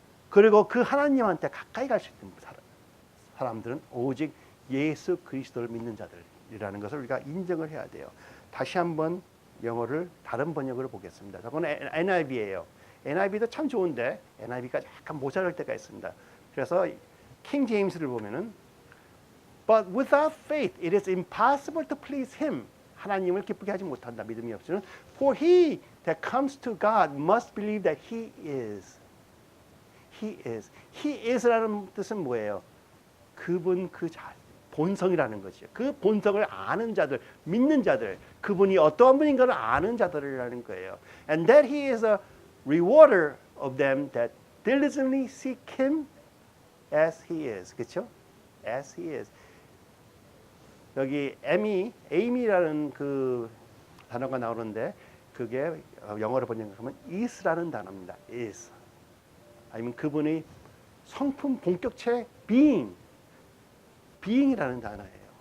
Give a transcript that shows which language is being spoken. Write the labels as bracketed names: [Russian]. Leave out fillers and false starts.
[Korean] 그리고 그 하나님한테 가까이 갈 수 있는 사람들은 오직 예수 그리스도를 믿는 자들이라는 것을 우리가 인정을 해야 돼요. 다시 한번 영어를 다른 번역으로 보겠습니다. 저건 NIV예요. NIV도 참 좋은데 NIV가 약간 모자랄 때가 있습니다. 그래서 킹 제임스를 보면은 [English] But without faith it is impossible to please him. [Korean] 하나님을 기쁘게 하지 못한다. 믿음이 없이는 [English] For he that comes to God must believe that he is. He is. [Korean] He is라는 뜻은 뭐예요? 그분 본성이라는 것이죠. 그 본성을 아는 자들, 믿는 자들, 그분이 어떠한 분인가를 아는 자들이라는 거예요. [English] And that he is a rewarder of them that diligently seek him as he is. [Korean] 그렇죠? [English] As he is. [Korean] 여기 Amy라는 그 단어가 나오는데 그게 영어로 번역하면 is라는 단어입니다. [English] is. [Korean] 아니면 그분의 성품 본격체 being이라는 단어예요.